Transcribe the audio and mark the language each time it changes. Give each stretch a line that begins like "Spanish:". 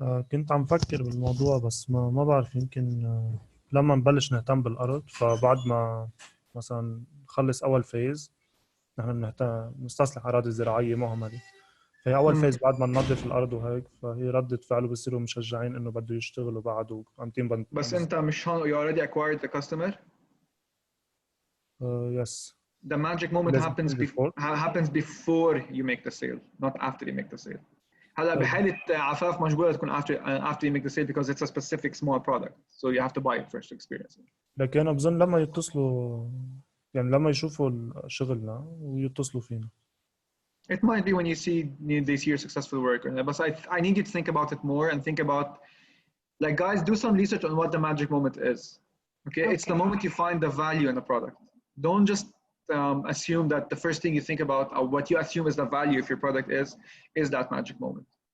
Arabic: كنت عم فكر بالموضوع بس ما بعرف يمكن لما نبلش نهتم بالأرض فبعد ما مثلا نخلص أول فيز نحن نستصلح أراضي زراعية مهملة. فهي أول فيز بعد ما ننظف الأرض وهيك فهي ردة فعله بصيروا مشجعين إنه بده يشتغلوا بعد وقامتين بس أنت مش هون
English: you already acquired the customer? Yes. The magic moment happens before you make the sale, not after you make the sale.
Arabic: هلا بحالة عفاف مجبورة تكون
English: after you make the sale because it's a specific small product, so you have to buy it first to experience it.
Arabic: لكن أنا بظن لما يتصلوا يعني لما يشوفوا شغلنا ويتصلوا فينا.
English: It might be when they see your successful work, but I need you to think about it more and think about, like, guys, do some research on what the magic moment is. Okay, it's the moment you find the value in the product. Don't just assume that the first thing you think about or what you assume is the value of your product is that magic moment.